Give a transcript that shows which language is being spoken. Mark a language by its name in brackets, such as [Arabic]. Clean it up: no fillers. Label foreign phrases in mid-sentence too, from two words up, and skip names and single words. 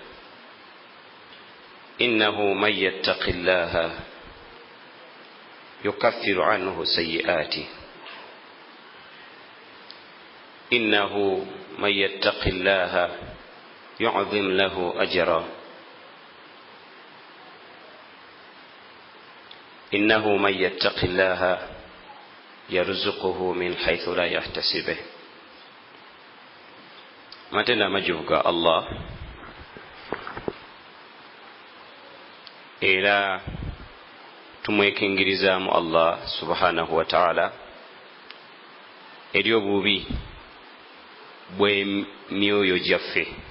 [Arabic] إنه من يتق الله يكفر عنه سيئاته إنه من يتق الله يعظم له أجرا إنه من يتق الله يرزقه من حيث لا يحتسبه. [Ganda] matenda amajjuvu ga Allah era tumwekengerizaamu [Arabic] الله سبحانه وتعالى [Ganda] eri obubi bw'emyoyo gyaffe.